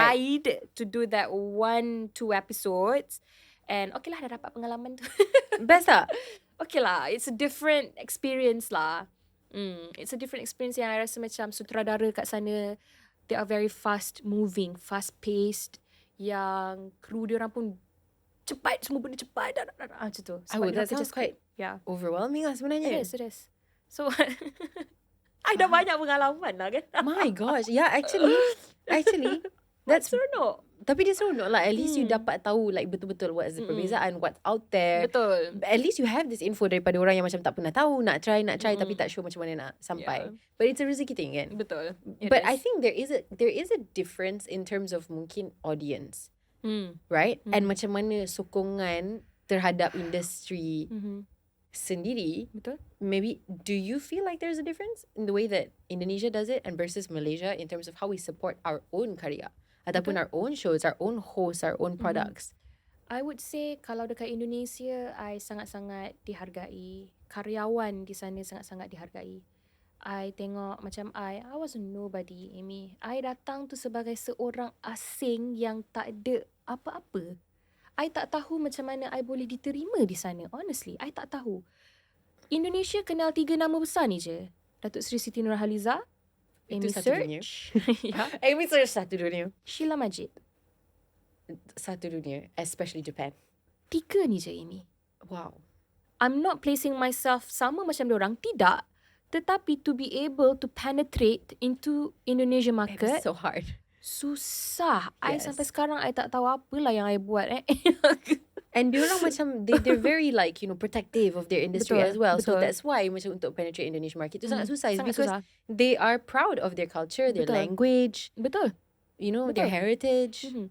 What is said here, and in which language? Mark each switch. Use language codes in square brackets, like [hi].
[en] I tried to do that 1-2 episodes, and okay lah, [ms] dah dapat pengalaman tu. Best tak? [en] Okay lah, it's a different experience lah. It's a different experience [ms] yang I rasa macam sutradara kat sana, [en] they are very fast moving, fast paced. [ms] Yang kru dia orang pun cepat, semua benda cepat. Macam tu. [en] That sounds quite overwhelming lah [ms] sebenarnya. [en] It is. So [ms] I dah banyak pengalaman lah kan. [en] My gosh. Yeah, actually that's [ms] seronok. Tapi dia seronok lah. [en] At least you [ms] dapat tahu like betul-betul [en] what's the [ms] perbezaan, [en] what's out there. [ms] Betul. [en] At least you have this info [ms] daripada orang yang macam tak pernah tahu, nak try tapi tak sure macam mana nak sampai. [en] But it's a rezeki thing [ms] kan. Betul. [en] But I think there is a difference in terms of [ms] mungkin [en] audience. Right? And [ms] macam mana sokongan terhadap industri sendiri. Betul. [en] Maybe do you feel like there's a difference in the way that Indonesia does it and versus Malaysia in terms of how we support our own karya? Ataupun our own shows, our own hosts, our own products. I would say [ms] kalau dekat Indonesia, I sangat-sangat dihargai. Karyawan di sana sangat-sangat dihargai. I tengok macam [en] I was a nobody, [ms] Amy. I datang tu sebagai seorang asing yang tak ada apa-apa. I tak tahu macam mana I boleh diterima di sana. [en] Honestly, [ms] I tak tahu. Indonesia kenal 3 nama besar ni je. Datuk Seri Siti Nurhaliza, Amy Search. Amy Search satu dunia. Sheila Majid. Satu dunia. [en] Especially Japan. [ms] 3 ni je, Amy. [en] Wow. I'm not placing myself [ms] sama macam diorang. Tidak. Tetapi [en] to be able to penetrate into Indonesia market. It's so hard. [ms] Susah. I sampai sekarang I tak tahu apalah yang I buat. [en] And [ms] diorang macam [en] they're very like protective of their industry as well. So that's why [ms] macam untuk [en] penetrate Indonesian market [ms] tu sangat susah. [en] It's because they are proud of their culture, their language. [ms] Betul. [en] you know, their heritage.